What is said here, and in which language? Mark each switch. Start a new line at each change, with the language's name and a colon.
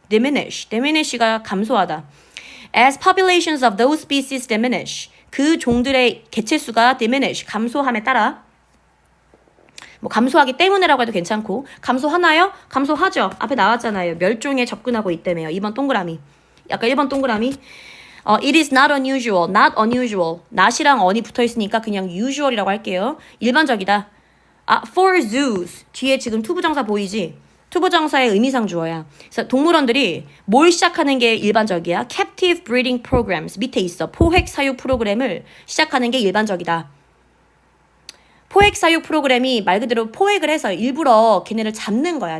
Korean: diminish가 감소하다.
English: As populations of those species diminish,
Korean: 그 종들의 개체수가 diminish, 감소함에 따라 뭐 감소하기 때문에라고 해도 괜찮고 감소하나요? 감소하죠. 앞에 나왔잖아요. 멸종에 접근하고 있다며요. 2번 동그라미. 약간 1번 동그라미.
English: It is not unusual, not unusual.
Korean: not이랑 on이 붙어있으니까 그냥 usual이라고 할게요. 일반적이다.
English: for zoos.
Korean: 뒤에 지금 투부정사 보이지? 투부정사의 의미상 주어야. 그래서 동물원들이 뭘 시작하는 게 일반적이야?
English: Captive breeding programs.
Korean: 밑에 있어. 포획 사육 프로그램을 시작하는 게 일반적이다. 포획 사육 프로그램이 말 그대로 포획을 해서 일부러 걔네를 잡는 거야.